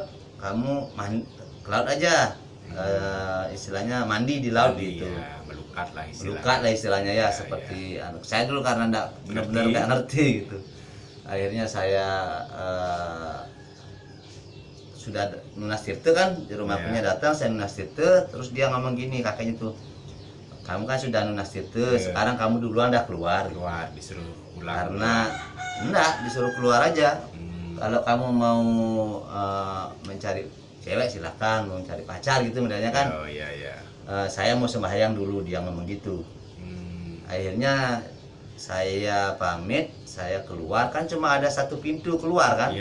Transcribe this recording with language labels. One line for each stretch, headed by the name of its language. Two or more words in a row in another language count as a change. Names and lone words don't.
Indonesian: Kamu ke laut aja. Istilahnya mandi di laut gitu. Ya, melukat lah istilahnya ya, seperti saya dulu karena benar-benar nggak ngerti gitu. Akhirnya saya sudah
Balinese: nunas tirte
Indonesian: kan, di rumah punya datang, saya
Balinese: nunas tirte.
Indonesian: Terus dia ngomong gini, kakeknya tuh, kamu kan sudah
Balinese: nunas tirte,
Indonesian: sekarang kamu duluan dah keluar disuruh pulang. Karena enggak, disuruh keluar aja. Kalau kamu mau mencari cewek silahkan, mau mencari pacar gitu modelnya kan. Saya mau sembahyang dulu, dia ngomong gitu. Akhirnya saya pamit, saya keluar, kan cuma ada satu pintu keluar kan.